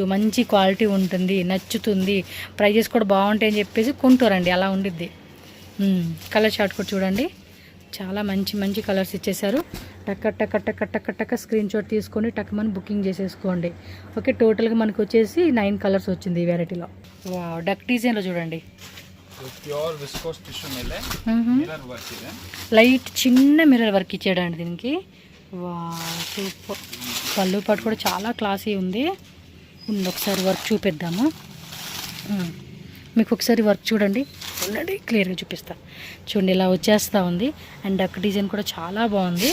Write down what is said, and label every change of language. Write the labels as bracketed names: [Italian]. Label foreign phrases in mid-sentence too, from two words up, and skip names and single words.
[Telugu] మంచి క్వాలిటీ ఉంటుంది, నచ్చుతుంది, ప్రైజెస్ కూడా బాగుంటాయని చెప్పేసి కొంటారండి, అలా ఉండిద్ది. కలర్ చార్ట్ కూడా చూడండి, చాలా మంచి మంచి కలర్స్ ఇచ్చేసారు. టక్క టక్క టక్క టక్క టక్క [English] screen shot [Telugu] తీసుకొని టక్కమని బుకింగ్ చేసేసుకోండి. ఓకే, టోటల్గా మనకు వచ్చేసి 9 కలర్స్ వచ్చింది ఈ వెరైటీలో. వావ్ డక్ డిజైన్లో చూడండి, [English] pure viscose tissue [Kannada] ಮೇಲೆ [English] mirror work [Kannada] ಇದೆ. [Telugu] లైట్ చిన్న [English] mirror work [Telugu] ఇచ్చాడండి దీనికి. [English] wow super. [Telugu] పళ్ళు పాటు కూడా చాలా క్లాసీ ఉంది. ఒకసారి వర్క్ చూపిద్దాము మీకు. ఒకసారి వర్క్ చూడండి, ఉండండి క్లియర్గా చూపిస్తా. చూడండి ఇలా వచ్చేస్తూ ఉంది. అండ్ [English] duck design [Telugu] కూడా చాలా బాగుంది.